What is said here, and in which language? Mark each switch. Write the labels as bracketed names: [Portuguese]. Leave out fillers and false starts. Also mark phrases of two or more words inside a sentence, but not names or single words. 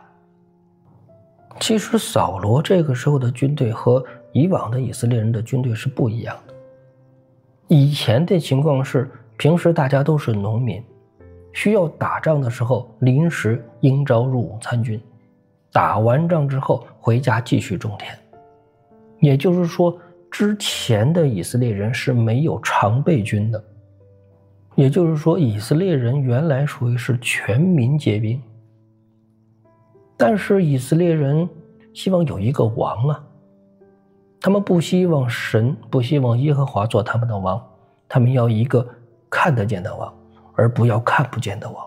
[Chinese] 其實掃羅這個時候的軍隊和以往的以色列人的軍隊是不一樣的。以前的情況是，平時大家都是農民，需要打仗的時候臨時應召入伍參軍，打完仗之後回家繼續種田。也就是說，之前的以色列人是沒有常備軍的，也就是說以色列人原來屬於是全民皆兵。但是以色列人希望有一個王啊，他們不希望神，不希望耶和華做他們的王，他們要一個看得見的王， 而不要看不見的王。